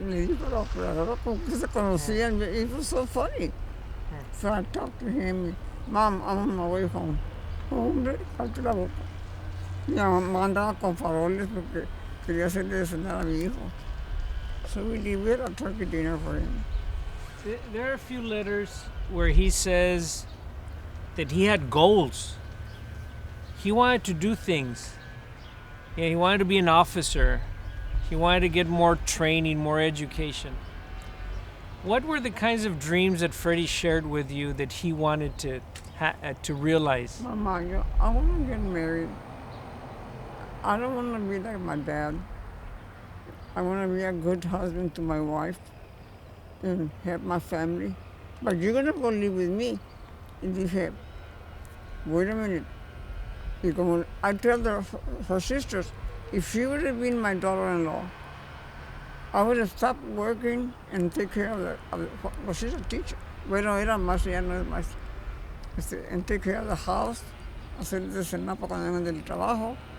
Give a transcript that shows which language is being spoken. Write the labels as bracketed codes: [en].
[es] Le dijo la operadora, como que se conocían. [en] It was so funny. So I talked to him. Mom, I'm on my way home. [es] Hombre, calte la boca. Mi mamá andaba con faroles porque quería hacerle de cenar a mi hijo. [en] So we had a turkey dinner for him. There are a few letters where he says that he had goals. He wanted to do things. Yeah, he wanted to be an officer. He wanted to get more training, more education. What were the kinds of dreams that Freddie shared with you that he wanted to realize? Mama, I want to get married. I don't want to be like my dad. I want to be a good husband to my wife and help my family. But you're going to go live with me. And he said, wait a minute. Because I tell her sisters, if she would have been my daughter-in-law, I would have stopped working and take care of her. Well, she's a teacher. [es] Bueno, era maestra, ya no es maestra. [en] And take care of the house, [es] hacer de cenar para cuando vengan del trabajo.